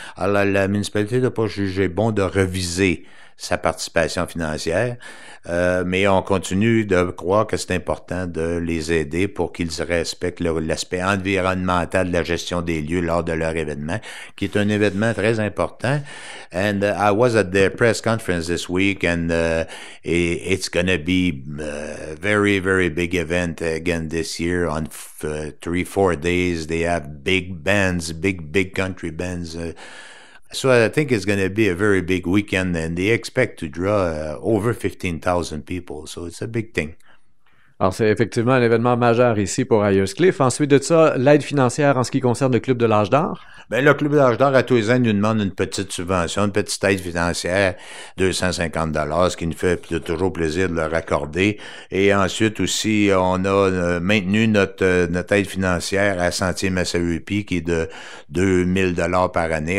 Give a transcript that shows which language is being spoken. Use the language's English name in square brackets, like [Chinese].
[French] Alors, la municipalité n'a pas jugé bon de reviser sa participation financière, mais on continue de croire que c'est important de les aider pour qu'ils respectent l'aspect environnemental de la gestion des lieux lors de leur événement, qui est un événement très important. [English] And I was at their press conference this week, and it's going to be a very, very big event again this year on 3-4 days. They have big bands, big country bands. So I think it's going to be a very big weekend, and they expect to draw over 15,000 people. So it's a big thing. [French] Alors, c'est effectivement un événement majeur ici pour Ayers Cliff. Ensuite de ça, l'aide financière en ce qui concerne le Club de l'Âge d'Or. Ben, le Club de l'Âge d'Or, à tous les ans, nous demande une petite subvention, une petite aide financière, 250 $, ce qui nous fait toujours plaisir de leur accorder. Et ensuite aussi, on a maintenu notre aide financière à Sentier Massawippi, qui est de 2 000 $ par année.